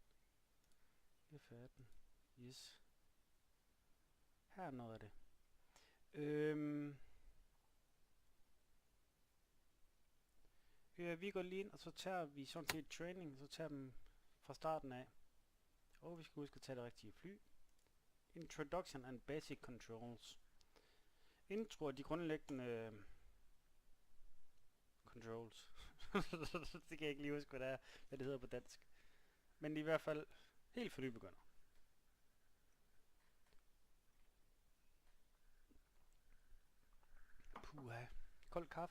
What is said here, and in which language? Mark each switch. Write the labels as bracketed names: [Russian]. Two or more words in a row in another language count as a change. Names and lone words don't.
[Danish] F18. Yes. Her er noget af det. Ja, vi går lige ind, og så tager vi sådan set training, så tager dem fra starten af. Og vi skal huske at tage det rigtige fly. [English] Introduction and Basic Controls. [Danish] Intro er de grundlæggende controls. Det kan jeg ikke lige huske, hvad det hedder på dansk. Men i hvert fald helt for nybegynder. Puha. Kold kaffe.